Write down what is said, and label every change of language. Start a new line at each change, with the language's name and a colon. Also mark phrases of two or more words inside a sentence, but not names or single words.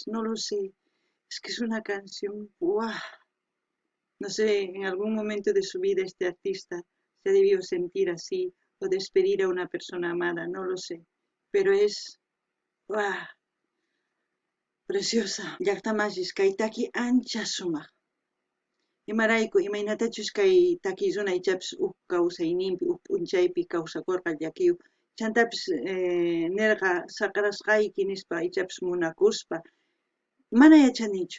Spanish: No lo sé. Es que es una canción, ¡guau! No sé, en algún momento de su vida este artista se debió sentir así o despedir a una persona amada, no lo sé. Pero es, ¡guau! Preciosa.
Quechua: Llaqtamashis kay taki ancha sumaq. Imarayku imaynatachus kay taki runaychapis kawsayninpi p'unchaypi kawsakurqa llakiyuq. Chantapis nirqa saqrasqayki nispa ichapis munakuspa. Mana yachanichu.